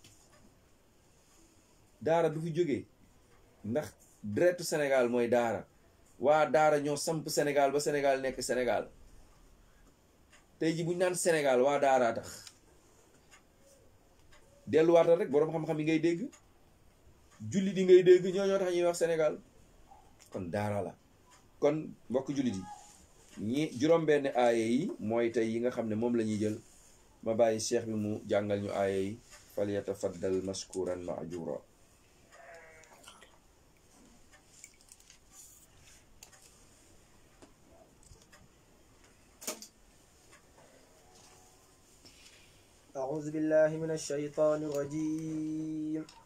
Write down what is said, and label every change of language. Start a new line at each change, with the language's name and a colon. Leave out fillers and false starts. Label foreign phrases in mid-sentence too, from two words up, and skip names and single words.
Wolof: daara du fi jógee ndax deretu Sénégal mooy daara waa daara ñoo samp Sénégal ba Sénégal nekk Sénégal tey ji bu ñu naan Sénégal waa daaraa tax delluwaatal rek boroom xam-xam yi ngay dégg julli di ngay dégg ñoo tax ñuy wax Sénégal kon daara la. kon mbokk jullit yi ñi juróom-benn aaya yi mooy tey yi nga xam ne moom la ñuy jël ma bàyyi cheikh bi mu jàngal ñu aaya yi
Arabic: فليتفضل مشكورا مأجورا. أعوذ بالله من الشيطان الرجيم.